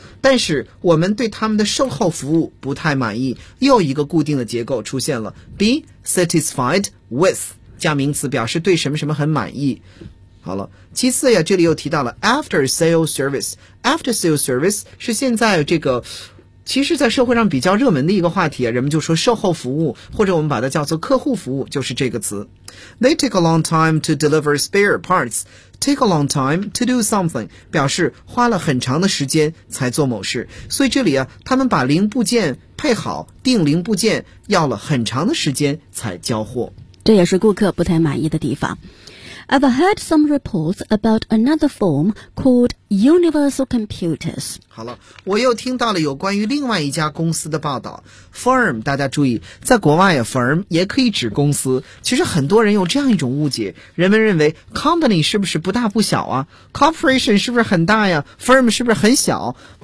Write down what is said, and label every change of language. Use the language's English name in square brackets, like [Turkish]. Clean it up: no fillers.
[Chinese] 但是我们对他们的售后服务不太满意，又一个固定的结构出现了 ， [English] Be satisfied with [Chinese] 加名词，表示对什么什么很满意。好了，其次呀，这里又提到了 After Sales Service。 After Sales Service 是现在这个。其实在社会上比较热门的一个话题，人们就说售后服务，或者我们把它叫做客户服务，就是这个词。 [English] They take a long time to deliver spare parts. Take a long time to do something [Chinese] 表示花了很长的时间才做某事，所以这里啊，他们把零部件配好，订零部件要了很长的时间才交货，这也是顾客不太满意的地方。 [English] I've heard some reports about another firm called Universal Computers. [Chinese] 好了，我又听到了有关于另外一家公司的报道。 Firm, 大家注意，在国外啊 ，firm 也可以指公司。其实很多人有这样一种误解，人们认为 company 是不是不大不小啊 ？corporation 是不是很大呀 ？firm 是不是很小？